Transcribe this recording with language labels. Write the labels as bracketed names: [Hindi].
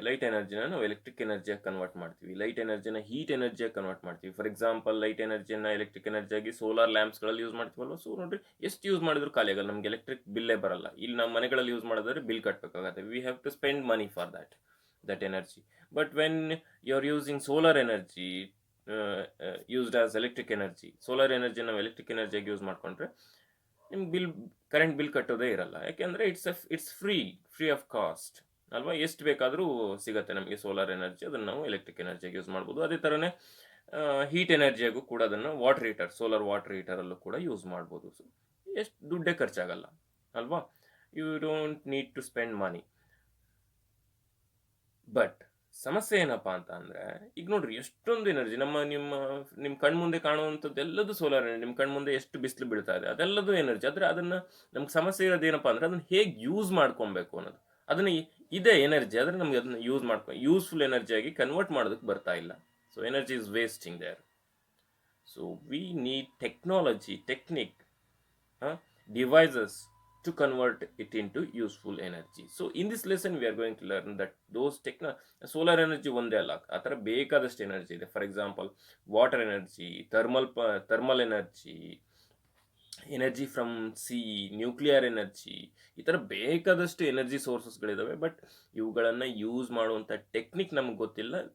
[Kannada] Light ಎನರ್ಜಿನ ನಾವು electric ಎನರ್ಜಿಯಾಗಿ convert ಮಾಡ್ತೀವಿ. Light ಎನರ್ಜಿನ heat ಎನರ್ಜಿಯಾಗಿ convert ಮಾಡ್ತೀವಿ. For example, light ಎನರ್ಜಿನ electric ಎನರ್ಜಿಯಾಗಿ solar ಲ್ಯಾಂಪ್ಸ್ಗಳಲ್ಲಿ use ಮಾಡ್ತೀವಲ್ವ. So ನೋಡ್ರಿ, ಎಷ್ಟು ಯೂಸ್ ಮಾಡಿದ್ರು ಖಾಲಿ ಆಗಲ್ಲ, ನಮಗೆ ಎಲೆಕ್ಟ್ರಿಕ್ ಬಿಲ್ಲೇ ಬರಲ್ಲ. ಇಲ್ಲಿ ನಮ್ಮ ಮನೆಗಳಲ್ಲಿ ಯೂಸ್ ಮಾಡಿದ್ರೆ bill ಕಟ್ಟಬೇಕಾಗತ್ತೆ. [English] We have to spend money for that energy. But when you're using solar energy used as electric energy, [Kannada] solar energy ನಾವು ಎಲೆಕ್ಟ್ರಿಕ್ ಎನರ್ಜಿಯಾಗಿ ಯೂಸ್ ಮಾಡಿಕೊಂಡ್ರೆ ನಿಮ್ಗೆ ಕರೆಂಟ್ ಬಿಲ್ ಕಟ್ಟೋದೇ ಇರಲ್ಲ. ಯಾಕೆಂದರೆ [English] it's free of cost [Kannada] ಅಲ್ವಾ. ಎಷ್ಟು ಬೇಕಾದರೂ ಸಿಗುತ್ತೆ ನಮಗೆ ಸೋಲಾರ್ ಎನರ್ಜಿ. ಅದನ್ನು ನಾವು ಎಲೆಕ್ಟ್ರಿಕ್ ಎನರ್ಜಿಯಾಗಿ ಯೂಸ್ ಮಾಡ್ಬೋದು. ಅದೇ ಥರನೇ ಹೀಟ್ ಎನರ್ಜಿಯಾಗೂ ಕೂಡ ಅದನ್ನು ಸೋಲಾರ್ ವಾಟರ್ ಹೀಟರಲ್ಲೂ ಕೂಡ ಯೂಸ್ ಮಾಡ್ಬೋದು. ಸೊ ಎಷ್ಟು ದುಡ್ಡೇ ಖರ್ಚಾಗಲ್ಲ ಅಲ್ವಾ. [English] You don't need to spend money. [Kannada] But ಸಮಸ್ಯೆ ಏನಪ್ಪ ಅಂತ ಅಂದರೆ, ಈಗ ನೋಡ್ರಿ, ಎಷ್ಟೊಂದು ಎನರ್ಜಿ ನಿಮ್ಮ ಕಣ್ಮುಂದೆ ಕಾಣುವಂಥದ್ದು ಎಲ್ಲದೂ ಸೋಲಾರ್ ಎನರ್ಜಿ. ನಿಮ್ಮ ಕಣ್ಮುಂದೆ ಎಷ್ಟು ಬಿಸಿಲು ಬೀಳ್ತಾ ಇದೆ, ಅದೆಲ್ಲದೂ ಎನರ್ಜಿ. ಆದರೆ ಅದನ್ನು ನಮ್ಗೆ ಸಮಸ್ಯೆ ಇರೋದೇನಪ್ಪ ಅಂದರೆ, ಅದನ್ನು ಹೇಗೆ ಯೂಸ್ ಮಾಡ್ಕೊಬೇಕು ಅನ್ನೋದು. ಅದನ್ನು ಇದೆ ಎನರ್ಜಿ, ಆದರೆ ನಮಗೆ ಅದನ್ನು ಯೂಸ್ಫುಲ್ ಎನರ್ಜಿಯಾಗಿ ಕನ್ವರ್ಟ್ ಮಾಡೋದಕ್ಕೆ ಬರ್ತಾ ಇಲ್ಲ. [English] So energy is wasting there. So we need technique, devices to convert it into useful energy. So in this lesson we are going to learn that those solar energy [Kannada] ಒಂದೇ ಅಲ್ಲ, ಆ ಥರ ಬೇಕಾದಷ್ಟು energy ಇದೆ. For example, water energy, thermal energy from C, nuclear energy, ಈ ಥರ ಬೇಕಾದಷ್ಟು energy ಸೋರ್ಸಸ್ಗಳಿದ್ದಾವೆ. But ಇವುಗಳನ್ನು ಯೂಸ್ ಮಾಡುವಂಥ ಟೆಕ್ನಿಕ್ ನಮಗೆ ಗೊತ್ತಿಲ್ಲ.